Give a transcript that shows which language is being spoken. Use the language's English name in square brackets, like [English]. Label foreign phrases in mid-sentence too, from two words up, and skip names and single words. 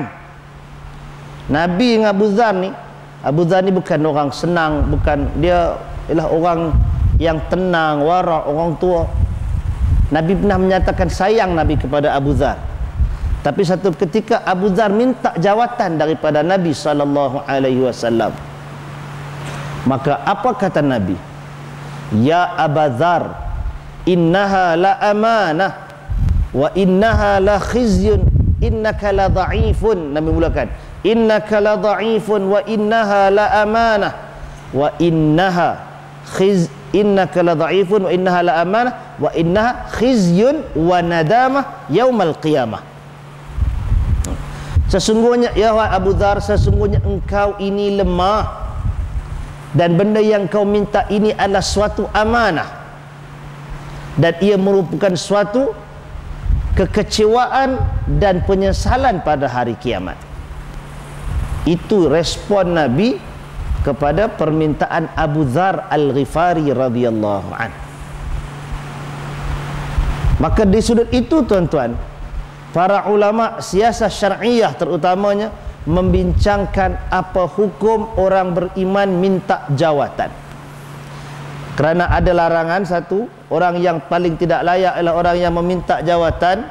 [Malay] Nabi dengan Abu Dzar ni bukan orang senang, bukan, dia ialah orang yang tenang, wara', orang tua. Nabi pernah menyatakan sayang Nabi kepada Abu Dzar. Tapi satu ketika Abu Dzar minta jawatan daripada Nabi SAW. Maka apa kata Nabi? [Arabic] يا أبا ذر، إنها لأمانة وإنها لخزي، إنك لضعيف. [Malay] Nabi mulakan, [Arabic] إنك لضعيف وإنها لأمانة وإنها إنك لضعيف وإنها لأمانة وإنها خزي وندامة يوم القيامة. [Malay] Sesungguhnya ya Abu Dzar, sesungguhnya engkau ini lemah, dan benda yang kau minta ini adalah suatu amanah, dan ia merupakan suatu kekecewaan dan penyesalan pada hari kiamat. Itu respon Nabi kepada permintaan Abu Dzar Al-Ghifari [Arabic] رضي الله عن. [Malay] Maka di sudut itu tuan-tuan, para ulama siasat syar'iyah terutamanya membincangkan apa hukum orang beriman minta jawatan. Kerana ada larangan satu, orang yang paling tidak layak adalah orang yang meminta jawatan.